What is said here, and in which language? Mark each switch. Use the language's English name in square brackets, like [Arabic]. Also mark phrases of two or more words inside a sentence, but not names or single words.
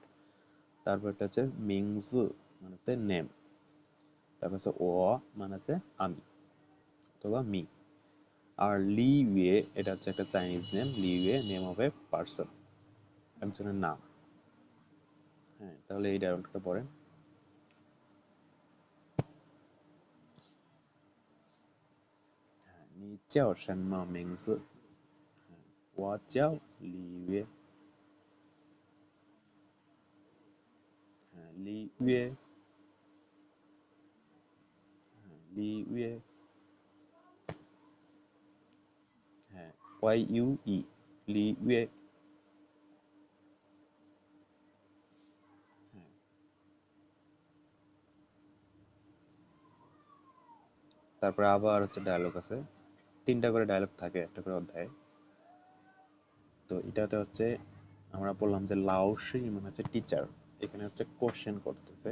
[Bangla] তারপর এটা হচ্ছে মিংজু মানে হচ্ছে নেম। তারপর হচ্ছে ও মানে হচ্ছে আমি অথবা মি। আর লি ওয়ে এটা হচ্ছে একটা চাইনিজ নেম, লি ওয়ে [English] name of a person, [Bangla] একজনের নাম। হ্যাঁ, তাহলে এই ডায়লগটা পড়েন। [Chinese] 你叫什么名字？我叫李月。 [Bangla] 李月，李月，YUE，李月。তারপরে আবার হচ্ছে ডায়লগ আছে, তিনটা করে ডায়লগ থাকে একটা করে অধ্যায়ে। তো এটাতে হচ্ছে আমরা বললাম যে লাওশি মানে হচ্ছে টিচার, এখানে হচ্ছে কোশ্চেন করতেছে।